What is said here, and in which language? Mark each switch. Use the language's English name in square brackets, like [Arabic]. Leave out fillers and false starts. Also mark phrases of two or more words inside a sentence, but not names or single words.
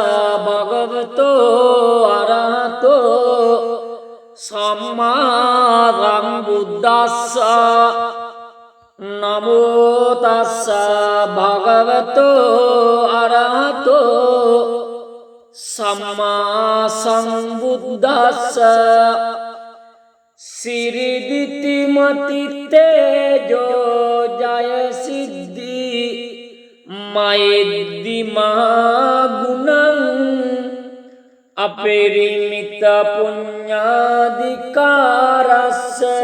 [Pali] භගවතෝ අරහතෝ සම්මා සම්බුද්දස්ස නමෝ තස්ස භගවතෝ අරහතෝ සම්මා සම්බුද්දස්ස සිරිදිති මති තේජෝ ජය සිද්ධි මෛද්දි මහා ගුණං අපරිමිත පුඤ්ඤාධිකාරස්ස